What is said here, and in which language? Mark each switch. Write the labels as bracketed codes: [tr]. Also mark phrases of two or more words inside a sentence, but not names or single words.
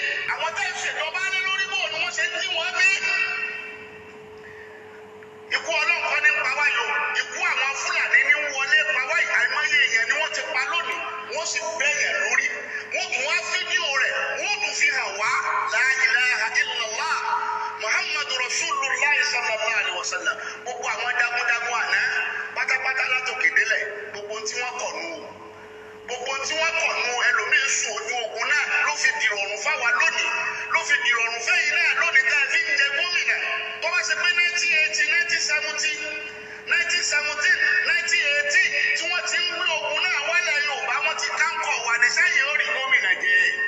[yo] Àwọn tẹ́ ìṣèjọba lé lórí bò ni wọ́n ṣe ń tí wọ́n bí. Ikú ọlọ́nkọ́ ní pa wá yòó. Ikú àwọn Fúlàní ní wọlé pa wá yìí. Àìmọye èèyàn ni wọ́n ti pa lónìí. Wọ́n sì bẹ̀yẹ̀ lórí. Wọ́n tún wá fídíò rẹ̀. Wọ́n tún fi hàn wá. [ar] لا إله إلا الله. محمد رسول الله صلى الله عليه وسلم. [yo] Gbogbo àwọn jagunjagun àná pátápátá látòkè délẹ̀. Gbogbo tí wọ́n kọ̀ nù. Gbogbo tí wọ́n kọ̀ nù ẹlòmíín sùn ojú ogun náà ló fi dìrọ̀rùn fáwa lónìí. Ló fi dìrọ̀rùn fẹ́yìn náà lónìí tá a fi ń jẹ gómìnà. Tó bá ṣe pé 1980, 1970, 1917, 1918 tí wọ́n ti ń gbé ogun náà wálẹ̀ Yorùbá wọ́n ti káńkọ̀ wà ní sẹ́yìn orí gómìnà jẹ́.